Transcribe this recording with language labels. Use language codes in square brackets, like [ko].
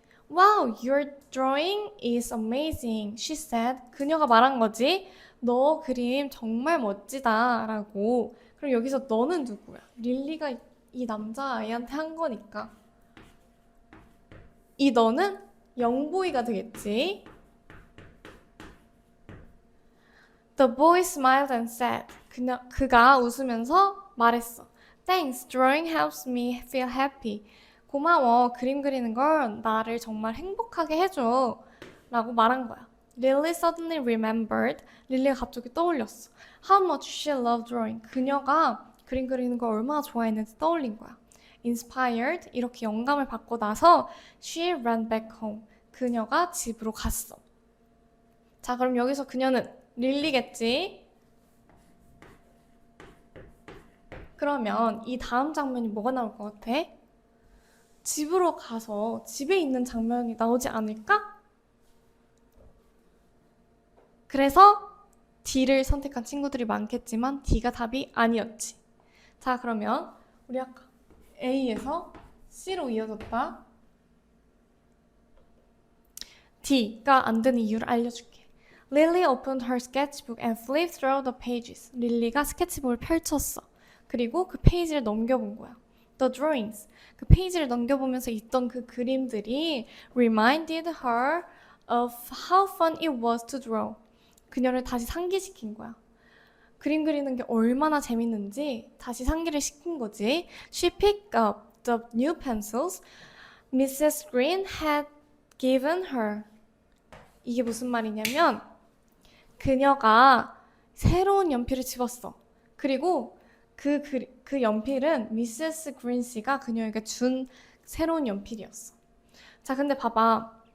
[en] Wow, your drawing is amazing, she said. [ko] 그녀가 말한 거지. 너 그림 정말 멋지다 라고. 그럼 여기서 너는 누구야? 릴리가 이 남자아이한테 한 거니까. 이 너는 영보이가 되겠지. [en] The boy smiled and said. [ko] 그가 웃으면서 말했어. [en] Thanks, drawing helps me feel happy. [ko] 고마워. 그림 그리는 걸 나를 정말 행복하게 해줘. 라고 말한 거야. [en] Lily suddenly remembered. [ko] 릴리가 갑자기 떠올렸어. [en] How much she loved drawing. [ko] 그녀가 그림 그리는 걸 얼마나 좋아했는지 떠올린 거야. [en] Inspired. [ko] 이렇게 영감을 받고 나서 [en] she ran back home. [ko] 그녀가 집으로 갔어. 자, 그럼 여기서 그녀는 릴리겠지? 그러면 이 다음 장면이 뭐가 나올 것 같아? 집으로 가서 집에 있는 장면이 나오지 않을까? 그래서 D를 선택한 친구들이 많겠지만 D가 답이 아니었지. 자, 그러면 우리 아까 A에서 C로 이어졌다. D가 안 되는 이유를 알려줄게. [en] Lily opened her sketchbook and flipped through the pages. [ko] 릴리가 스케치북을 펼쳤어. 그리고 그 페이지를 넘겨본 거야. [en] The drawings. [ko] 그 페이지를 넘겨보면서 있던 그 그림들이 [en] reminded her of how fun it was to draw. [ko] 그녀를 다시 상기시킨 거야. 그림 그리는 게 얼마나 재밌는지 다시 상기를 시킨 거지. [en] She picked up the new pencils Mrs. Green had given her. [ko] 이게 무슨 말이냐면 그녀가 새로운 연필을 집었어. 그리고 그 연필은 미세스 그린 씨가 그녀에게 준 새로운 연필이었어. 자, 근데 봐봐.